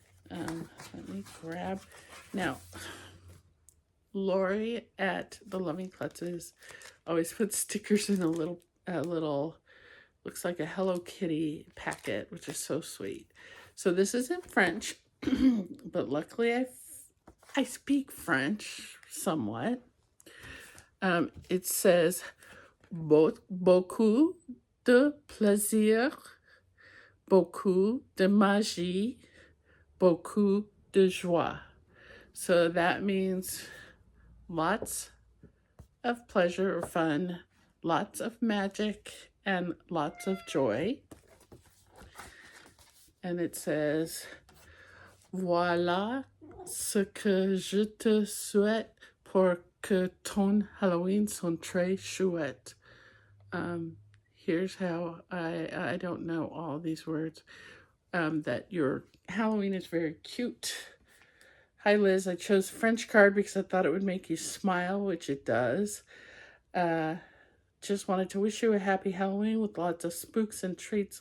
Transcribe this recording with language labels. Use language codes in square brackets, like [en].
[en] Let me grab. Now, Lori at the Loving Klutzes always puts stickers in a little, looks like a Hello Kitty packet, which is so sweet. So this is in French, but luckily I speak French somewhat. It says, [fr] beaucoup de plaisir, beaucoup de magie, beaucoup de joie. [en] So that means lots of pleasure or fun, lots of magic, and lots of joy. And it says, [fr] voilà ce que je te souhaite pour que ton Halloween soit très chouette. [en] Here's how, I don't know all these words, that your Halloween is very cute. Hi Liz, I chose French card because I thought it would make you smile, which it does. Just wanted to wish you a happy Halloween with lots of spooks and treats.